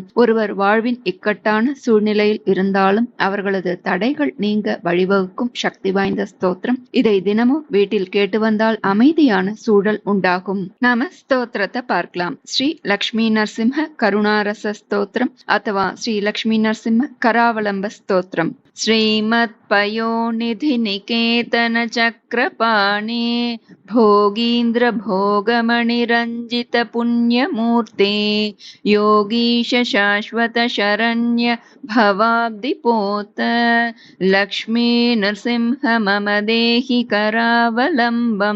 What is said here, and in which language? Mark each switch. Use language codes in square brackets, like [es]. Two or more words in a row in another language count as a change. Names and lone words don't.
[ta] ஒருவர் வாழ்வின் இக்கட்டான சூழ்நிலையில் இருந்தாலும் அவர்களது தடைகள் நீங்க வழிவகுக்கும் சக்தி வாய்ந்த ஸ்தோத்திரம். இதை தினமும் வீட்டில் கேட்டு வந்தால் அமைதியான சூழல் உண்டாகும். நாம ஸ்தோத்திரத்தை பார்க்கலாம். ஸ்ரீ லக்ஷ்மி நரசிம்ம கருணாரச ஸ்தோத்திரம் [sa] अथवा श्री लक्ष्मी नरसिंह करावलंब स्तोत्रम. श्रीमत् पयोनिधि निकेतन चक्रपाणे भोगीन्द्र भोगमणिरंजित पुण्यमूर्ते योगीश शाश्वत शरण्य भवाब्धिपोत लक्ष्मी नरसिंह मम देहि करावलंबम.